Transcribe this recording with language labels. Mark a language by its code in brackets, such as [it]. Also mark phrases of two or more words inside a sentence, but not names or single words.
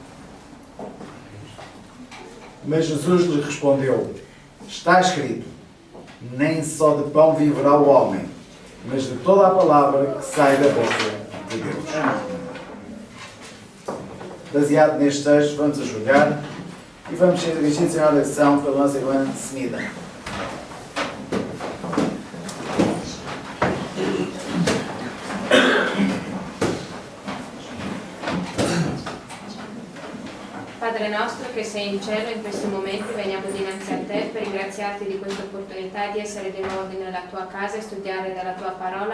[pt] Mas Jesus lhe respondeu: está escrito, nem só de pão viverá o homem, mas de toda a palavra que sai da boca de Deus. Baseado neste texto, vamos ajoelhar e vamos ser dirigidos em oração pela nossa irmã Semida. [it] Padre nostro che sei in cielo, in questi momenti veniamo dinanzi a te per ringraziarti di questa opportunità di essere di nuovo nella tua casa e studiare dalla tua parola.